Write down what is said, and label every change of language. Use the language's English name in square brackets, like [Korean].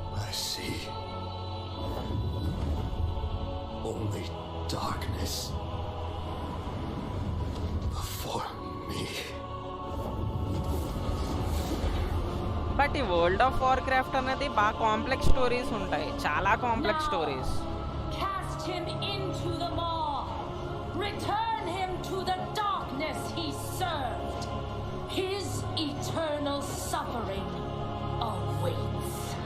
[English] I see only darkness before me. [Telugu] But ఈ world of war craft అనేది బాగా complex stories ఉంటాయి, చాలా complex stories. [English] Cast him into the maw. Return him to the darkness he served. His eternal suffering awaits.